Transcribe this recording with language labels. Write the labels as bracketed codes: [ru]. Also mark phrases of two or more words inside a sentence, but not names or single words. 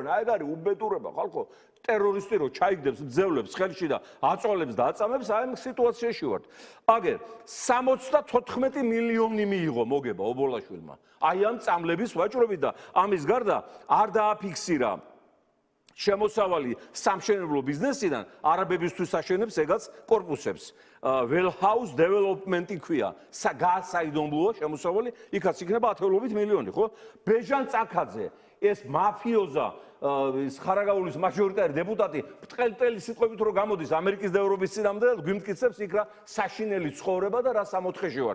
[ka] აი ეგ არის უბედურება, ხალხო. ტერორისტი რო ჩაიგდებს ძევლებს ხელში და აწვალებს და აწამებს, აი ამ სიტუაციაში ვართ. აგერ 74 მილიონი მიიღო მოგება ობოლაშვილმა. აი ამ წამლების ვაჭრობით და ამის გარდა არ დააფიქსირა შემოსავალი სამშენებლო ბიზნესიდან არაბებისთვის აშენებს ეგაც კორპუსებს. Well house development ქვია. გაასაიდუმლოა შემოსავალი, იქაც იქნება 10 მილიონი, ხო? ბეჟან წაქაძე, ეს მაფიოზა, ის ხარაგაულის მაჟორიტარი დეპუტატი, ბრტყელი სიტყვებით რო გამოდის ამერიკის და ევროპის წინამდე და გვიმტკიცებს იქ რა საშინელი ცხოვრება და რა სამოთხეში ვართ.